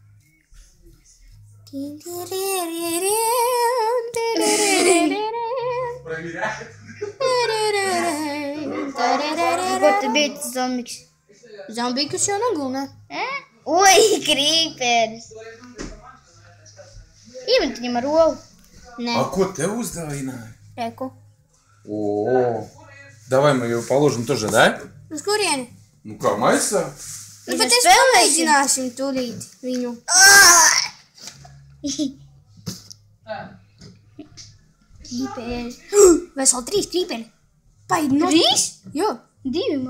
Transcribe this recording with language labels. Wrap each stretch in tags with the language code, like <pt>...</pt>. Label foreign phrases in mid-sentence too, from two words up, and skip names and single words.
<lv>Ko te bija tas zombiks? Zombikus jau negalināja. Ui, krīperis! Iemet viņam ar olu. Nē. А ko te uzdāvināja? Reku.</lv> <ru>О, давай мы его положим тоже, да?</ru> <lv>Uz kurieni? Ну kā, maisā? Nu, bet es pamēģināsim tūlīt viņu. Krīperi. Vesel 3 krīperi. Paidi no... 3? Jo. 2 man.</lv>